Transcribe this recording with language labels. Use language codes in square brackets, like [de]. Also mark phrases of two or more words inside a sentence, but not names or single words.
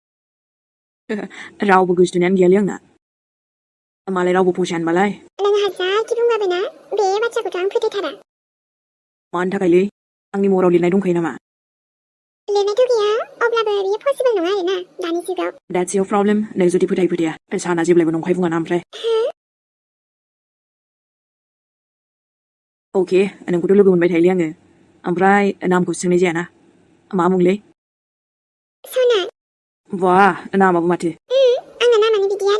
[brx] रावबो गोसथोनायानो गैयालै आंना मालाय रावबो फसायानोबालाय नों हाजारखि बुंबाबो ना बे बाथ्राखौथ' आं फोथायथारा मानि थाखायलै आंनि महराव लिरनाय दंखायो नामा लिरनायथ' गैया अब्लाबो बियो पसिबोल नङा आरोना दानि जुगाव [en] That's your problem [brx] नों जुदि फोथाया साना जेब्लायबो नंखाय बुङाना ओमफ्राय अके नोंखौथ' लोगो मोनबाय थायोलै आङो ओमफ्राय नामखौ सोंनाय जायाना मा मुंलै सना बा नामाबो माथो आंना नामानो बिदि आरो